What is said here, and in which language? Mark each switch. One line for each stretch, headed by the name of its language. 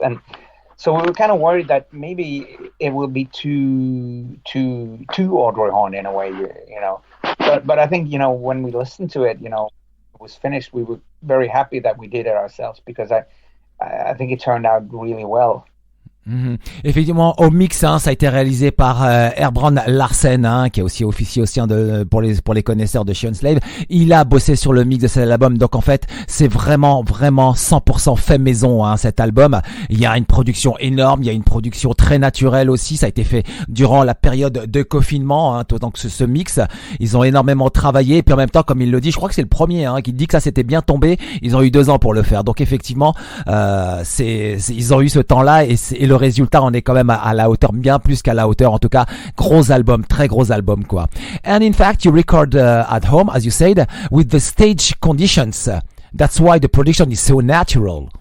English: And so we were kind of worried that maybe it will be too Audrey Horne in a way, you know. But I think, you know, when we listened to it, you know, it was finished, we were very happy that we did it ourselves, because I think it turned out really well.
French: Effectivement, au mix, hein, ça a été réalisé par Herbrand Larsen, hein, qui a aussi officié aussi pour les connaisseurs de Slave. Il a bossé sur le mix de cet album, donc en fait, c'est vraiment 100% fait maison, hein, cet album. Il y a une production énorme, il y a une production très naturelle aussi. Ça a été fait durant la période de confinement, hein, donc ce mix. Ils ont énormément travaillé, et puis en même temps, comme il le dit, je crois que c'est le premier, hein, qui dit que ça s'était bien tombé. Ils ont eu 2 ans pour le faire, donc effectivement, ils ont eu ce temps-là, et le résultat, on est quand même à la hauteur, bien plus qu'à la hauteur. En tout cas, gros album, très gros album, quoi.
English: And in fact, you record at home, as you said, with the stage conditions. That's why the production is so natural.